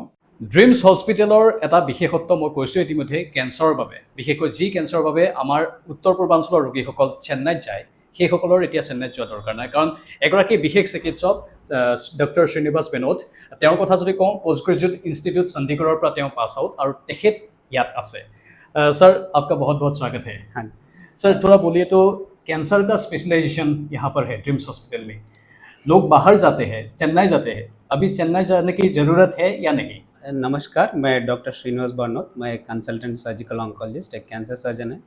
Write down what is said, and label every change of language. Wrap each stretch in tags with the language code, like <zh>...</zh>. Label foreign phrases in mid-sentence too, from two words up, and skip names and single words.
<as>ড্ৰিমছ হস্পিটেলৰ এটা বিশেষত্ব মই কৈছোঁ ইতিমধ্যে, কেঞ্চাৰৰ বাবে, বিশেষকৈ যি কেঞ্চাৰৰ বাবে আমাৰ উত্তৰ পূৰ্বাঞ্চলৰ ৰোগীসকল চেন্নাইত যায়, সেইসকলৰ এতিয়া চেন্নাইত যোৱা দৰকাৰ নাই। কাৰণ এগৰাকী বিশেষ চিকিৎসক ডক্টৰ শ্ৰীনিবাস বেনোদ, তেওঁৰ কথা যদি কওঁ, পোষ্ট গ্ৰেজুৱেট ইনষ্টিটিউট চণ্ডীগড়ৰ পৰা তেওঁ</as> <en>pass out,</en> <as>আৰু তেখেত ইয়াত আছে।</as> <hi>सर आपका बहुत बहुत स्वागत है। हाँ सर थोड़ा बोलिए तो कैंसर का स्पेशलाइजेशन यहाँ पर है ड्रीम्स हॉस्पिटल में। लोग बाहर जाते हैं, चेन्नई जाते हैं, अभी चेन्नई जाने की ज़रूरत है या नहीं? नमस्कार, मैं डॉक्टर श्रीनिवास बानोद, मैं</hi> <en>consultant surgical oncologist,</en> <hi>एक</hi> <en>cancer surgeon</en> <hi>है।</hi>